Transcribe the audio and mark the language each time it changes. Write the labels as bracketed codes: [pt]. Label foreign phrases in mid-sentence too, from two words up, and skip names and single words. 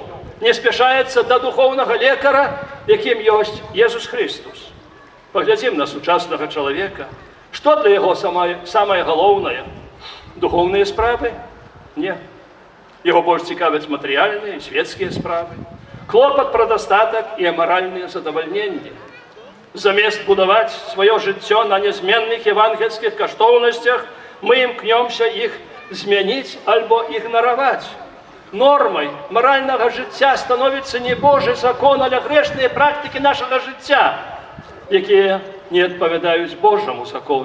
[uk] Не спішається до духовного лікаря, яким є Ісус Христос. Поглядім на сучасного чоловіка. Що для його саме головне? Духовні справи? Ні. Його більше цікавлять матеріальні і світські справи. Клопот про достаток і аморальне задовольнення. [be] Замест будаваць сваё жыццё на нязменных евангельскіх каштоўнасцях, мы імкнёмся іх змяніць альбо ігнараваць. Нормай маральнага жыцця становіцца не Божы закон, але грэшныя практыкі нашага жыцця, якія не адпавядаюць Божаму закону.